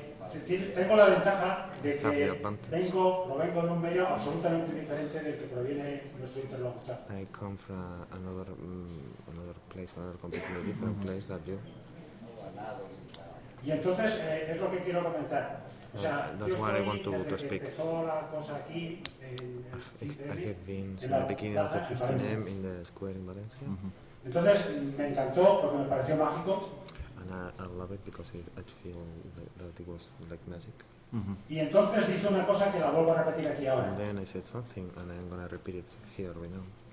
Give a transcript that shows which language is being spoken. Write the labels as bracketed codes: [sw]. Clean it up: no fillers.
[es] Tengo la ventaja de que vengo de un medio absolutamente diferente del que proviene nuestro interlocutor. [en] I come from another place, another completely different place than you. [es] Y entonces es lo que quiero comentar. O sea, [en] that's what I want to speak. [es] Que empezó la cosa aquí en [en] I have been in the beginning of the 15M in the square in Valencia. [es] Mm-hmm. Entonces me encantó porque me pareció mágico. [en] And I love it because it feel that it was like magic. [es] Mm-hmm. Y entonces dije una cosa que la vuelvo a repetir aquí ahora. [en] And then I said something and I'm going to repeat it here right now.